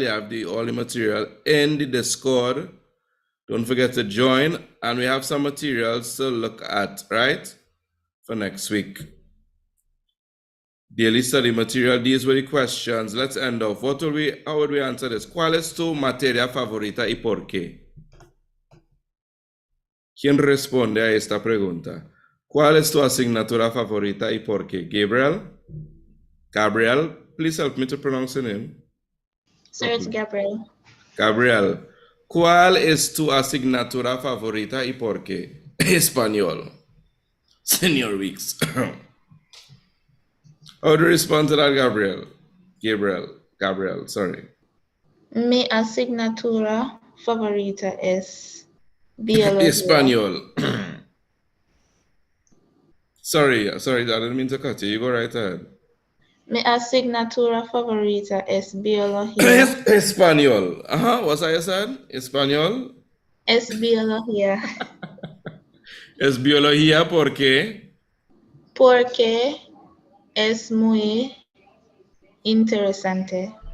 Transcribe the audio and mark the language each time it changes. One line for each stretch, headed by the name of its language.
English: You have all the material in the Discord. Don't forget to join. And we have some materials to look at, right? For next week. Daily study material. These were the questions. Let's end off. How would we answer this?
Spanish: ¿Cuál es tu materia favorita y por qué? ¿Quién responde a esta pregunta? ¿Cuál es tu asignatura favorita y por qué?
English: Gabriel, please help me to pronounce your name. Sir, it's Gabriel.
Spanish: Gabriel, ¿cuál es tu asignatura favorita y por qué? Español. Senior Weeks.
English: How do you respond to that, Gabriel? Gabriel, sorry.
Spanish: Mi asignatura favorita es biología. Español.
English: Sorry, I didn't mean to cut you. You go right ahead.
Spanish: Mi asignatura favorita es biología.
English: Español. What's that you said? Español.
Spanish: Es biología. Es biología, ¿por qué? Porque es muy interesante.